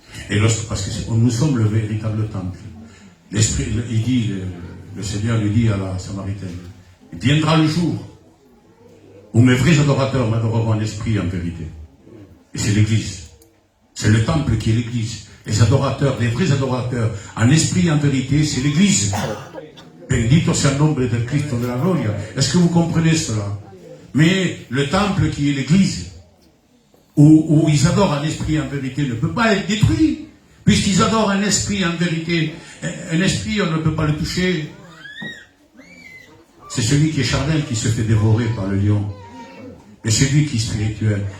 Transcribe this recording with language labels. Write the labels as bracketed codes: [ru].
[fr] Et parce que nous sommes le véritable temple. L'Esprit, il dit, le Seigneur lui dit à la Samaritaine, il viendra le jour où mes vrais adorateurs m'adoreront en esprit et en vérité. Et c'est l'Église. C'est le temple qui est l'Église. Les adorateurs, les vrais adorateurs, en esprit et en vérité, c'est l'Église. [es] Bendito sea el nombre del Cristo de la Gloria. [fr] Est-ce que vous comprenez cela? Mais le temple qui est l'Église, où ils adorent en esprit et en vérité, ne peut pas être détruit. Puisqu'ils adorent un esprit en vérité. Un esprit, on ne peut pas le toucher. C'est celui qui est charnel qui se fait dévorer par le lion. Et celui qui est spirituel.